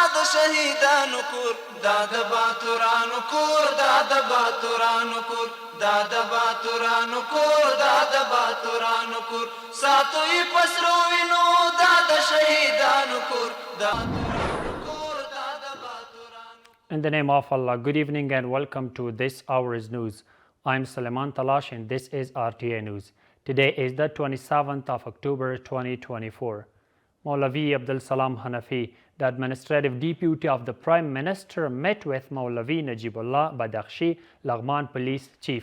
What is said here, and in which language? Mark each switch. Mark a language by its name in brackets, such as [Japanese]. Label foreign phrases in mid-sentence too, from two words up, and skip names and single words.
[Pashto] شهیدانو کور دا د باتورانو کور دا د باتورانو کور دا د باتورانو کور دا د باتورانو کور ساتو یې پسرو وینو دا د شهیدانو کور دا [English] In the name of Allah, good evening and welcome to this hour's news. I'm Suleiman Talash and this is RTA News. Today is the 27th of October 2024. Maulavi Abdul Salam Hanafi, the administrative deputy of the Prime Minister, met with Maulavi Najibullah Badakhshi, Laghman police chief.